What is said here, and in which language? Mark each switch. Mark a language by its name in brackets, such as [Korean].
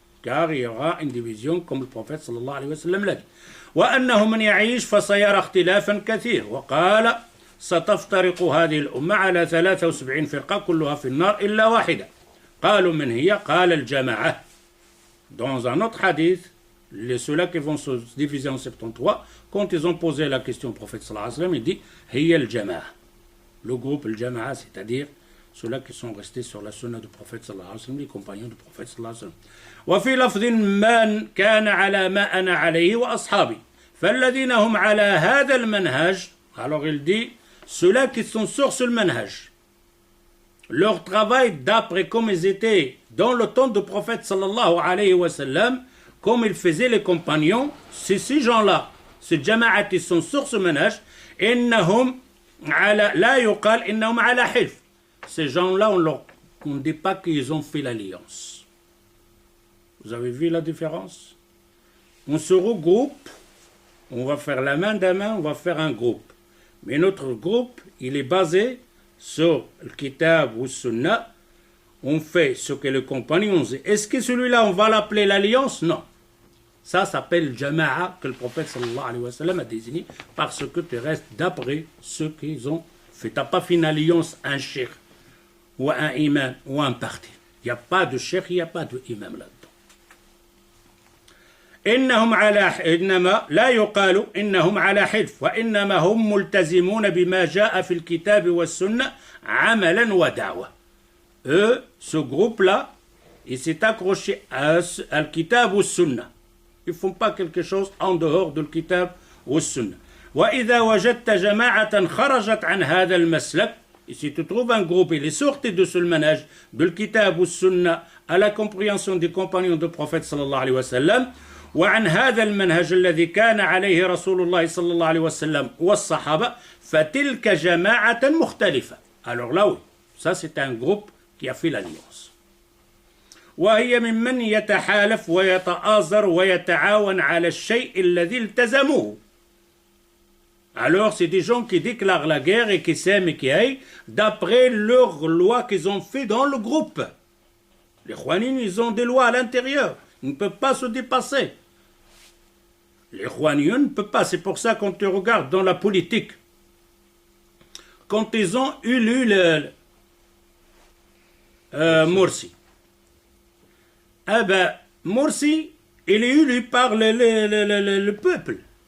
[French] Car il y aura une division comme le prophète صلى الله عليه وسلم l'a dit. [Arabic] وأنه من يعيش فسيرى اختلافا كثير. وقال ستفترق هذه الأمة على 73 فرقة كلها في النار إلا واحدة. قالوا من هي؟ قال الجماعة. [French] Dans un autre hadith, ceux-là qui vont se diviser en 73, quand ils ont posé la question au prophète sallallahu alayhi wa sallam, il dit [Arabic] Hiya al-jama'a. [French] Le groupe al-jama'a, c'est-à-dire ceux-là qui sont restés sur la sunna du prophète sallallahu alayhi wa sallam, les compagnons du prophète sallallahu alayhi wa sallam. [Arabic] وفي لفظ من كان على ما أنا عليه وأصحابي فالذين هم على هذا المنهج. [French] Alors il dit ceux-là qui sont sur ce manhaj, leur travail d'après comme ils étaient dans le temps du prophète sallallahu alayhi wa sallam, comme ils faisaient les compagnons, c'est ces gens-là, ces jama'at, ils sont sur ce manhaj. [Arabic] إنهم على لا يقال إنهم على حلف. [French] Ces gens-là, on ne dit pas qu'ils ont fait l'alliance. Vous avez vu la différence? On se regroupe, on va faire la main d'un main, on va faire un groupe. Mais notre groupe, il est basé sur le kitab ou sunnah. On fait ce que les compagnons ont dit. Est-ce que celui-là, on va l'appeler l'alliance? Non. Ça s'appelle jama'a, que le prophète sallallahu alayhi wa sallam a désigné, parce que tu restes d'après ce qu'ils ont fait. Tu n'as pas fait une alliance, un cheikh, ou un imam, ou un parti. Il n'y a pas de cheikh, il n'y a pas d'imam là-dedans. [Arabic] إنما لا يقال إنهم على حلف وإنما هم ملتزمون بما جاء في الكتاب والسنة عملا ودعوة. [French] Eux, ce groupe-là, il s'est accroché à le kitab ou sunna. Ils ne font pas quelque chose en dehors de le kitab ou sunna. [Arabic] وإذا وجدت جماعة خرجت عن هذا المسلك. [French] Et si tu trouves un groupe, il est sorti de ce manhaj, de le kitab ou sunna, à la compréhension des compagnons du prophète sallallahu alayhi wa sallam, [Arabic] وعن هذا المنهج الذي كان عليه رسول الله صلى الله عليه وسلم والصحابة فتلك جماعة مختلفة. [French] Alors là oui, ça c'est un groupe qui a fait l'alliance. [Arabic] وهي ممن يتحالف ويتآزر ويتعاون على الشيء الذي التزموه. [French] Alors c'est des gens qui déclarent la guerre et qui s'aiment et qui aiment d'après leurs lois qu'ils ont fait dans le groupe. Les Khwanines, ils ont des lois à l'intérieur. Ils ne peuvent pas se dépasser. Les Khwaniyun ne peuvent pas. C'est pour ça quand tu regardes dans la politique, quand ils ont élu Morsi, Morsi, il est élu par le peuple.